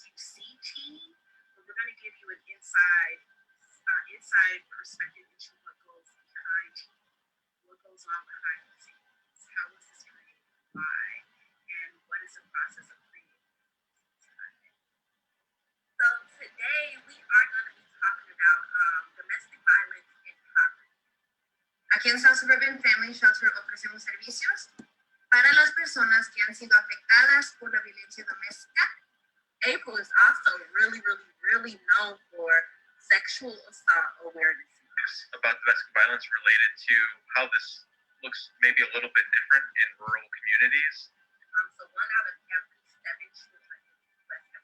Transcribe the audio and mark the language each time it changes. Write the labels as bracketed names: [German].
[English] You see team, but we're going to give you an inside perspective into what goes behind team, what goes on behind the scenes, how was this created, why, and what is the process of creating. So today we are going to be talking about domestic violence and poverty. [Spanish] Aquí en South Suburban Family Shelter ofrecemos servicios para las personas que han sido afectadas por la violencia doméstica. [English] April is also really known for sexual assault awareness. About domestic violence related to how this looks maybe a little bit different in rural communities. So 1 out of every 7 children in the U.S.